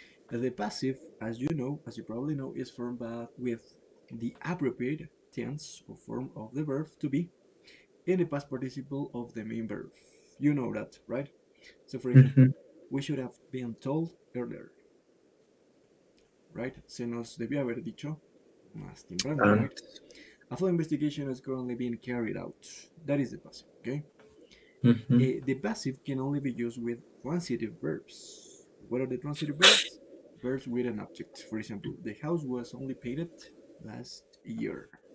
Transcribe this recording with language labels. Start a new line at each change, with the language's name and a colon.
English: The passive, as you know, as you probably know, is formed with the appropriate tense or form of the verb to be in the past participle of the main verb. You know that, right? So, for example, Mm-hmm. we should have been told earlier, right?
Spanish: Se nos debió haber dicho más temprano,
English: And right? A full investigation is currently being carried out. That is the passive, okay? mm-hmm. The passive can only be used with transitive verbs. What are the transitive verbs? Verbs with an object. For example, the house was only painted last year.